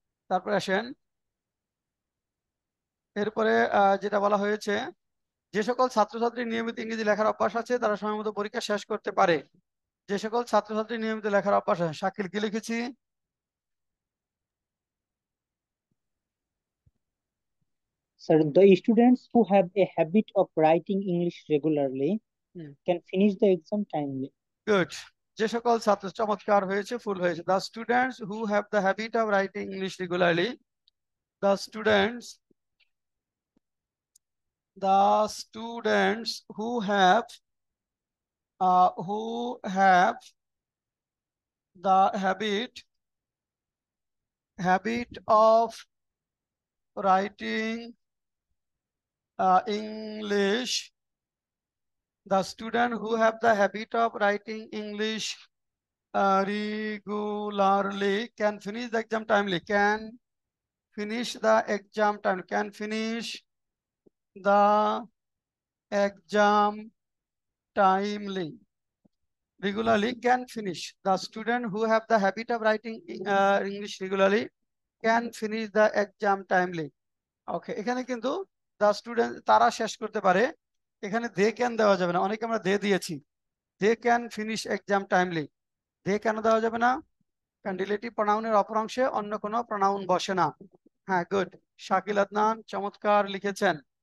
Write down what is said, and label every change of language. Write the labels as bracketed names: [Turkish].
[Bangla] তারপরে আসেন, এরপরে যেটা বলা হয়েছে, যে সকল ছাত্রছাত্রী নিয়মিত ইংরেজি লেখার অভ্যাস আছে তারা সময়মত পরীক্ষা শেষ করতে পারে। যে সকল ছাত্রছাত্রী নিয়মিত লেখার অভ্যাস আছে, শাকিল কি লিখেছি? [English] Sir, the students who have a habit of writing English regularly can finish the exam timely. Good. [Bangla] যে সকল ছাত্র, চমৎকার হয়েছে, ফুল হয়েছে। [English] The students who have the habit of writing English regularly, the students, the students who have who have the habit of writing English. The student who have the habit of writing English regularly can finish the exam timely. Can finish the exam timely. Can finish the exam timely. Regularly can finish. The student who have the habit of writing English regularly can finish the exam timely. [Bangla] ওকে, এখানে কিন্তু [English] the student [Bangla] তারা শেষ করতে পারে, এখানে [English] they can [Bangla] দেওয়া যাবে না, অনেকে আমরা দে দিয়েছি। [English] they can finish exam timely, they [Bangla] কেন দেওয়া যাবে না? কারণ রিলেটিভ প্রনাউনের অপর অংশে অন্য কোনো প্রনাউন বসে না। হ্যাঁ, গুড, শাকিল আদনান চমৎকার লিখেছেন।